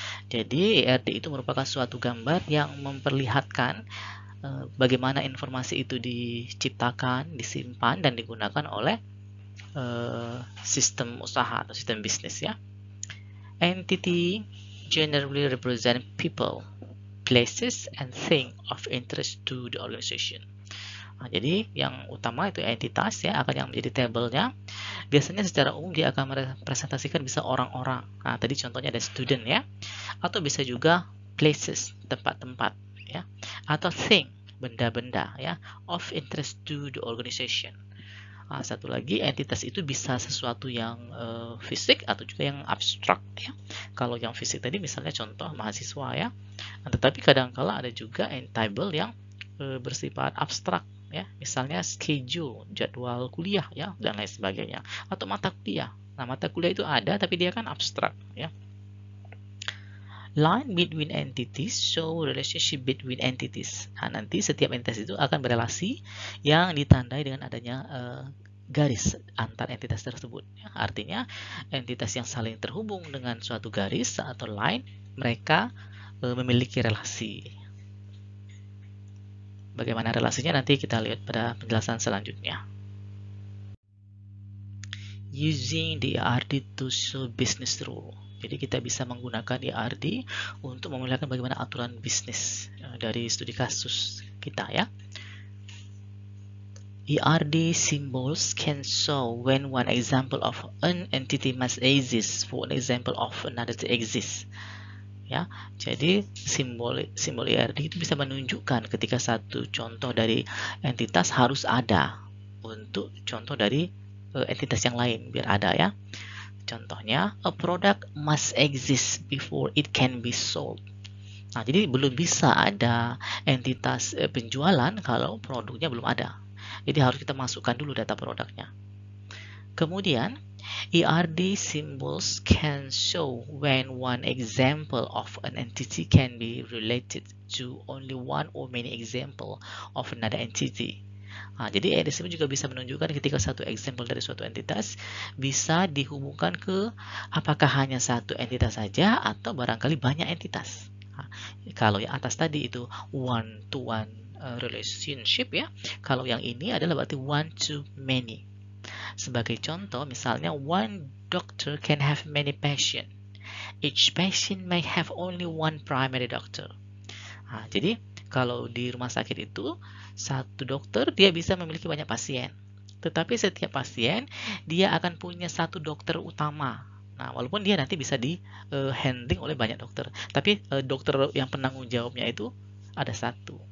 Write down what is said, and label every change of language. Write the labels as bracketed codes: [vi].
[id] Jadi ERD itu merupakan suatu gambar yang memperlihatkan bagaimana informasi itu diciptakan, disimpan, dan digunakan oleh sistem usaha atau sistem bisnis ya. [en] Entity generally represent people, places, and things of interest to the organization. [id] Nah, jadi yang utama itu entitas ya, akan yang menjadi tabelnya. Biasanya secara umum dia akan merepresentasikan bisa orang-orang. Nah, tadi contohnya ada student ya, atau bisa juga places, tempat-tempat ya, atau thing, benda-benda ya, [en] of interest to the organization. [id] Nah, satu lagi, entitas itu bisa sesuatu yang fisik atau juga yang abstrak ya. Kalau yang fisik tadi misalnya contoh mahasiswa ya. Nah, tetapi kadang-kala ada juga entable yang bersifat abstrak ya. Misalnya schedule, jadwal kuliah ya, dan lain sebagainya. Atau mata kuliah. Nah, mata kuliah itu ada tapi dia kan abstrak ya. [en] Line between entities show relationship between entities. [id] Nah, nanti setiap entitas itu akan berelasi yang ditandai dengan adanya garis antar entitas tersebut. Ya, artinya entitas yang saling terhubung dengan suatu garis atau line, mereka memiliki relasi. Bagaimana relasinya nanti kita lihat pada penjelasan selanjutnya. [en] Using the ERD to show business rule. [id] Jadi kita bisa menggunakan ERD untuk memulihkan bagaimana aturan bisnis dari studi kasus kita ya. [en] ERD symbols can show when one example of an entity must exist for an example of another to exist. [id] Ya, jadi simbol ERD itu bisa menunjukkan ketika satu contoh dari entitas harus ada untuk contoh dari entitas yang lain biar ada ya. Contohnya, [en] a product must exist before it can be sold. [id] Nah, jadi belum bisa ada entitas penjualan kalau produknya belum ada. Jadi harus kita masukkan dulu data produknya. Kemudian, [en] ERD symbols can show when one example of an entity can be related to only one or many example of another entity. [id] Nah, jadi ERD juga bisa menunjukkan ketika satu example dari suatu entitas bisa dihubungkan ke apakah hanya satu entitas saja atau barangkali banyak entitas. Nah, kalau yang atas tadi itu one to one relationship ya. Kalau yang ini adalah berarti one to many. Sebagai contoh, misalnya [en] one doctor can have many patients. Each patient may have only one primary doctor. [id] Nah, jadi kalau di rumah sakit itu satu dokter dia bisa memiliki banyak pasien. Tetapi setiap pasien dia akan punya satu dokter utama. Nah, walaupun dia nanti bisa di handling oleh banyak dokter, tapi dokter yang penanggung jawabnya itu ada satu.